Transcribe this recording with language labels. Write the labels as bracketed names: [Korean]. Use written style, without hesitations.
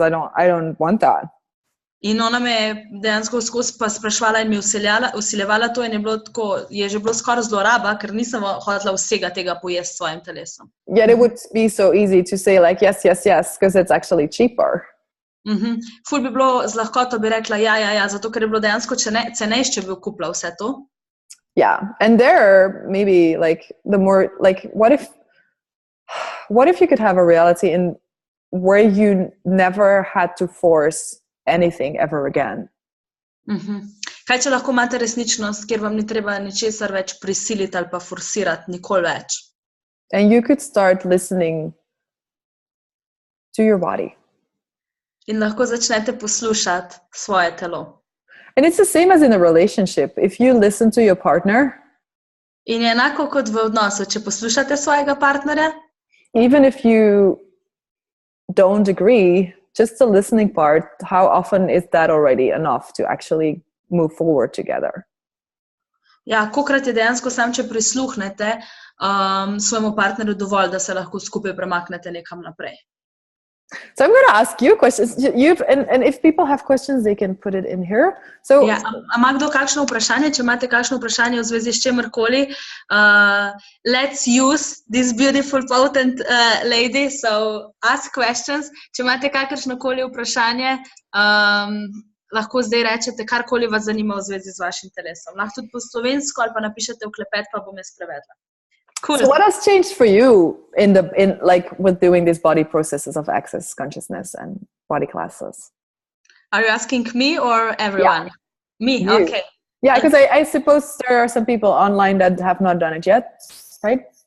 [English] I don't want that. [Slovenian] In ona me je dejansko skozi pa spraševala in mi usiljevala to in je že bilo skoraj zloraba, ker nisem hotela vsega tega pojesti s svojim telesom. [English] Yet it would be so easy to say like, yes, because it's actually cheaper. [Slovenian] Ful bi bilo z lahkoto bi rekla, ja, zato ker je bilo dejansko cenejše, če bi kupila vse to. [English] Yeah, and there maybe like the more, like what if you could have a reality in where you never had to force anything ever again. [Slovenian] Kaj če lahko imate resničnost, kjer vam ni treba ničesar več prisiliti ali pa forsirati, nikoli več. [English] And you could start listening to your body. [Slovenian] In lahko začnete poslušati svoje telo. [English] And it's the same as in a relationship. If you listen to your partner, [Slovenian] in je enako kot v odnosu, če poslušate svojega partnerja, [English] even if you don't agree, just the listening part, how often is that already enough to actually move forward together? [Slovenian] Ja, kolikrat je dejansko sam, če prisluhnete svojemu partnerju dovolj, da se lahko skupaj premaknete nekam naprej. [English] So I'm going to ask you questions. And if people have questions, they can put it in here. So, [Slovenian] ja, ima kdo kakšno vprašanje? Če imate kakšno vprašanje v zvezi s čemerkoli, [English] let's use this beautiful, potent lady. So ask questions. [Slovenian] Če imate kakršnokoli vprašanje, lahko zdaj rečete, karkoli vas zanima v zvezi z vašim telesom. Lahko tudi po slovensko ali pa napišete v klepet, pa bom jaz prevedla. [English] Cool. So what has changed for you in like with doing these body processes of access consciousness and body classes? Are you asking me or everyone? Yeah. Me, you. Okay. Yeah, because I suppose there are some people online that have not done it yet, right?